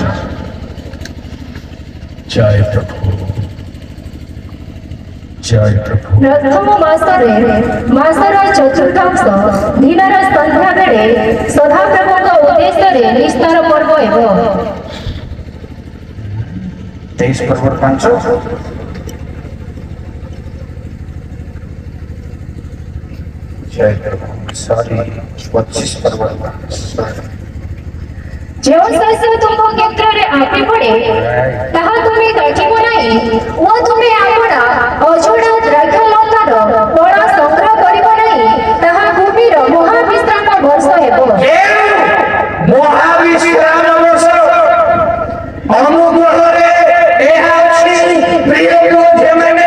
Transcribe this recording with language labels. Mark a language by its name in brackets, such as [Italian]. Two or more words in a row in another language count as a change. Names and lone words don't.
[Odia] ଜୟ ପ୍ରଭୁ ଜୟ ପ୍ରଭୁ। ପ୍ରଥମ ମାସର ଚତୁର୍ଥାଂଶ ଦିନର ସନ୍ଧ୍ୟା ବେଳେ ସଦାପ୍ରଭୁଙ୍କ ଉଦ୍ଦେଶ୍ୟରେ ନିସ୍ତାର ପର୍ବ ହେବ। 23 ପର୍ବର 5 ଜୟ ପ୍ରଭୁ। ସରି 25 ପର୍ବ ଯେଉଁ ଶସ୍ୟ ତୁମ କ୍ଷେତ୍ରରେ ଆପି ପଡ଼େ ତାହା ତୁମେ କାଟିବ ନାହିଁ ଓ ତୁମେ ଆପଣା ଅଝଡ଼ା ଦ୍ରାକ୍ଷାଲତାର ଫଳ ସଂଗ୍ରହ କରିବ ନାହିଁ। ତାହା ଭୂମିର ମହାବିଶ୍ରାମ ବର୍ଷ ହେବ। ମହାବିଶ୍ରାମ ବର୍ଷ ଅନୁଗ୍ରହରେ ଏହା ଅଛି ପ୍ରିୟ ଝିଅମାନେ।